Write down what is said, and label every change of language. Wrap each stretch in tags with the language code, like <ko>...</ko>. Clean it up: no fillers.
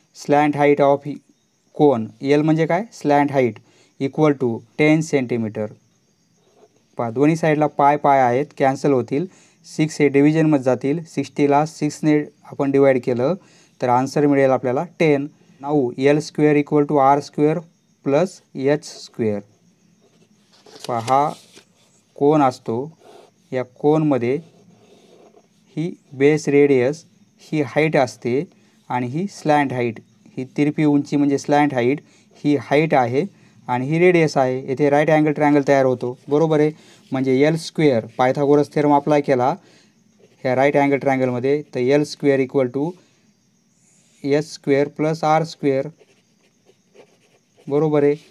<en>Slant height of cone. L</en> <mr>म्हणजे काय</mr> <en>Slant height equal to 10 centimetre.</en> <mr>दोन्ही साईडला पाय आहेत कॅन्सल होतील. 6 हे डिव्हिजनमध्ये जातील. 60ला 6ने आपण डिवाईड केलं तर आन्सर मिळेल आपल्याला 10.</mr> <en>Now L square equal to R square plus H square.</en> <mr>हा कोन असतो. या कोनमध्ये ही बेस रेडियस ही हाईट असते आणि ही स्लॅन्ट हाईट. ही तिरपी उंची म्हणजे स्लॅन्ट हाईट. ही हाईट आहे आणि ही रेडियस आहे. येथे राईट अँगल ट्रायंगल तयार होतो. बरोबर आहे. म्हणजे</mr> <en>L square Pythagoras theorem apply केला ह्या right angle ट्रायंगलमध्ये तर L square equal to H square plus R square.</en> <mr>बरोबर आहे.</mr>